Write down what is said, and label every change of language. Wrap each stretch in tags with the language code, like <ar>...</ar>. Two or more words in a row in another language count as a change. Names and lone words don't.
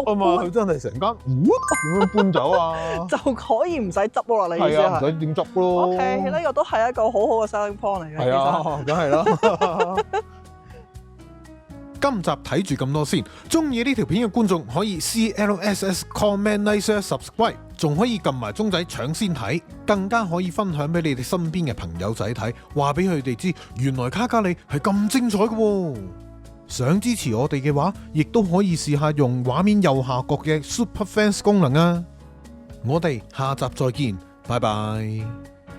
<yue>啊嘛，佢真係成間咁樣搬走啊，就可以唔使執咯啦。你意思係？係啊，唔使點執咯。 OK， 呢個都係一個好好嘅</yue> <en>selling point</en> <yue>嚟嘅。係啊，梗係啦。今集睇住咁多先，中意呢條片嘅觀眾可以 CLSS</yue> <en>comment like share subscribe，</en> <yue>仲可以撳埋鐘仔搶先睇，更加可以分享俾你哋身邊嘅朋友仔睇，話俾佢哋知原來卡卡里係咁精彩嘅喎。想支持我哋嘅話，亦都可以試下用畫面右下角嘅 Super Fans 功能啊！我哋下集再見，拜拜。</yue>